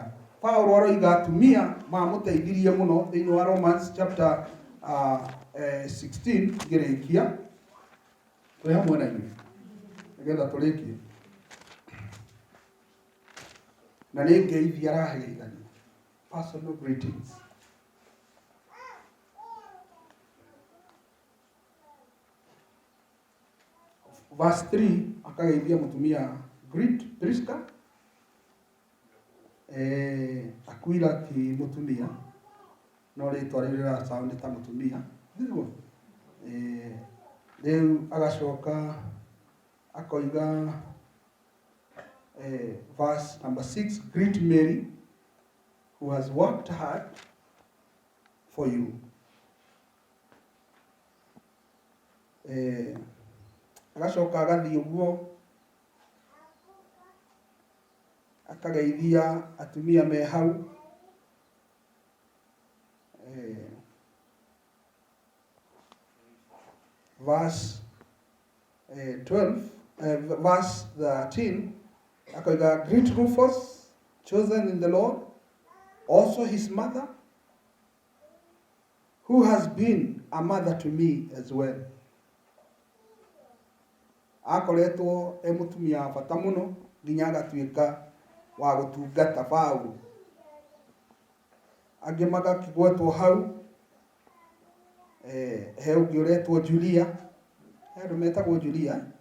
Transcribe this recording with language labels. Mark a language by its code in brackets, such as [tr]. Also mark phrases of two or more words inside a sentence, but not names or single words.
[ki] Paulo aroiga atumia mamũteithirie mũno thĩinĩ wa [en] Romans chapter 16 [ki] ngĩrĩkia. Twĩ hamwe na inyuĩ nĩgetha tũrĩkie. Na nĩ ngeithia araheithania. [en] Personal greetings. [ki] Verse 3 akageithia mũtumia [en] greet Prisca. [ki] Aquila ti mũtumia, no rĩtwa rĩrĩa sound ta mũtumia. Nĩguo. Rĩu agacoka akoiga [en] verse number 6, greet Mary who has worked hard for you. [ki] Agacoka agathiĩ ũguo akageithia atumia me hau. [en] Verse 12, verse 13, akoiga greet Rufus, chosen in the Lord, also his mother, who has been a mother to me as well. [ki] Akoretwo mũtumia wa bata mũno nginya agatuĩka wa gũtungata Paulo. Angĩ magakĩgwetwo hau, he ũngĩ ũretwo Julia, andũ metagwo Julia.